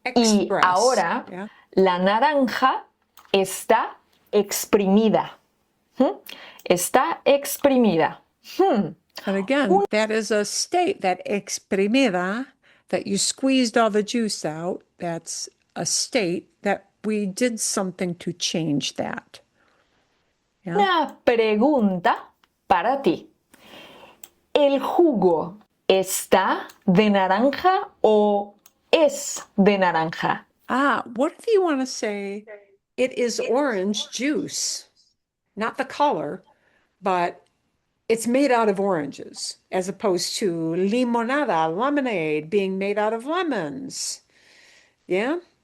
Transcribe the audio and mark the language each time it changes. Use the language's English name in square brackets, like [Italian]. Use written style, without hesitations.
[Spanish] Y ahora la naranja está exprimida. Está exprimida. [English] And again, that is a state, that exprimida, that you squeezed all the juice out. That's a state that we did something to change that. Yeah? [Spanish] Una pregunta para ti. ¿El jugo está de naranja o es de naranja? [English] What if you want to say it is orange juice? Not the color, but it's made out of oranges, as opposed to limonada, lemonade, being made out of lemons. Yeah?